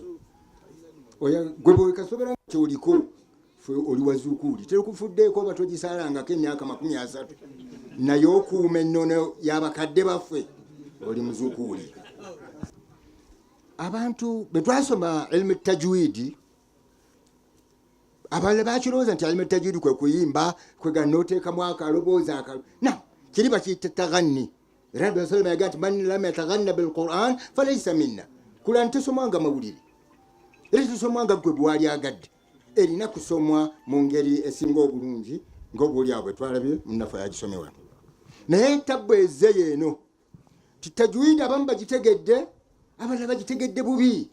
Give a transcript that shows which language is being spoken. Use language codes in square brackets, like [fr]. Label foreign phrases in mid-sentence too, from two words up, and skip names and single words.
[lg] Gwe bwekasobera kyoliko ffe oli wa zukuuli terukufuddeeko oba togisaalangako emyaka 30 naye okuuma ennono y'abakadde baffe oli muzukuuli. Abantu bwe twasoma [ar] علم التجويد [lg] abalala bakirowooza nti [ar] علم التجويد [lg] kwe kuyimba kwega nooteekamu akaloboozi kiri bakiyita taganni. [ar] ربي صلى الله عليه وسلم من لم يتغن بالقرآن فليس منا. [lg] Kurani tesomwanga mawulire era tesomwanga gwe bwali agadde, erina kusomwa mu ngeri esinga obulungi ng'obuli awo bwe twalabye munnafe yagisome wano. Naye entabbu ezze yeeno tajwidi abamu bagitegedde abalala bagitegedde bubi.